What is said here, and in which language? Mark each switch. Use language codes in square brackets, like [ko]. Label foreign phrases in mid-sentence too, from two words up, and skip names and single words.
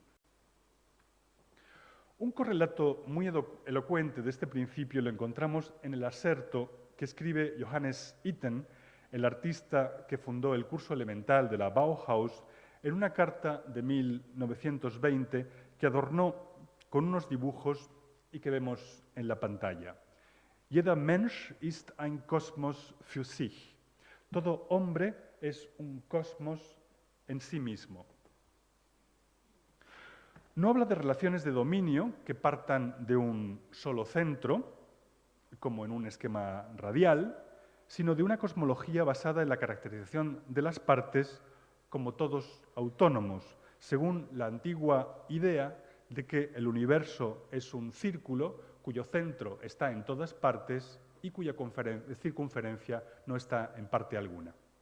[es] Un correlato muy elocuente de este principio lo encontramos en el aserto que escribe Johannes Itten, el artista que fundó el curso elemental de la Bauhaus, en una carta de 1920 que adornó con unos dibujos y que vemos en la pantalla. [de] Jeder Mensch ist ein Kosmos für sich. [es] Todo hombre es un cosmos en sí mismo. No habla de relaciones de dominio que partan de un solo centro, como en un esquema radial, sino de una cosmología basada en la caracterización de las partes como todos autónomos, según la antigua idea de que el universo es un círculo cuyo centro está en todas partes y cuya circunferencia no está en parte alguna.